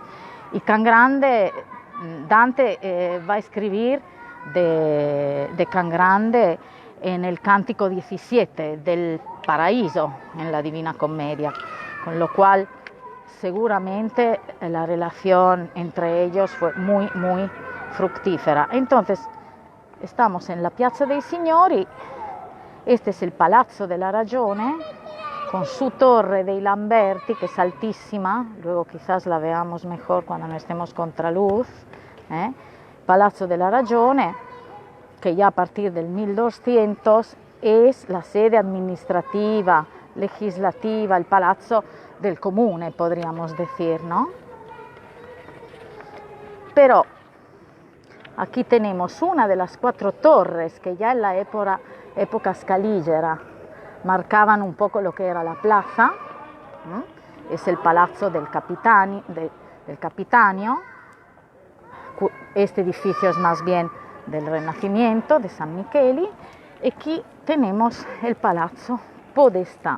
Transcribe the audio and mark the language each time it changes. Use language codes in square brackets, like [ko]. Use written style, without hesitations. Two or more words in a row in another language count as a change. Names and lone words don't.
[es] Y Can Grande, Dante va a escribir de Can Grande en el Cántico 17 del Paraíso en la Divina Comedia, con lo cual seguramente la relación entre ellos fue muy, muy fructífera. Entonces, estamos en la Piazza dei Signori, este es el Palazzo della Ragione, con su torre dei Lamberti, que es altísima, luego quizás la veamos mejor cuando no estemos contraluz, Palazzo della Ragione, que ya a partir del 1200 es la sede administrativa, legislativa, el [it] palazzo del comune, [es] podríamos decir, ¿no? Pero aquí tenemos una de las 4 torres que ya en la época scaligera marcaban un poco lo que era la plaza, es el Palazzo del Capitanio, este edificio es más bien del Renacimiento, de San Micheli, y aquí tenemos el Palazzo Podestà.